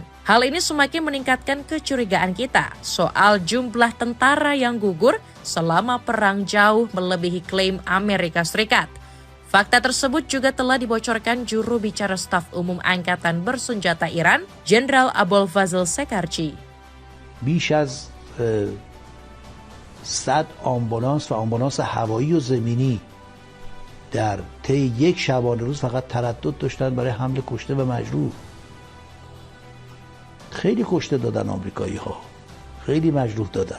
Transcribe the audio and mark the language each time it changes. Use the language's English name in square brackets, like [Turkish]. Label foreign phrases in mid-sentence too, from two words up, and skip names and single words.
[Indonesian] Hal ini semakin meningkatkan kecurigaan kita soal jumlah tentara yang gugur selama perang jauh melebihi klaim Amerika Serikat. Fakta tersebut juga telah dibocorkan juru bicara staf umum Angkatan Bersenjata Iran, Jenderal Abolfazl Shekarchi. [Persian] بیش از 100 آمبولانس و آمبولانس هوایی و زمینی در طی یک شبانه روز فقط تردد داشتن برای حمل کشته و مجروح. خیلی کشته دادن آمریکایی ها، خیلی مجروح دادن.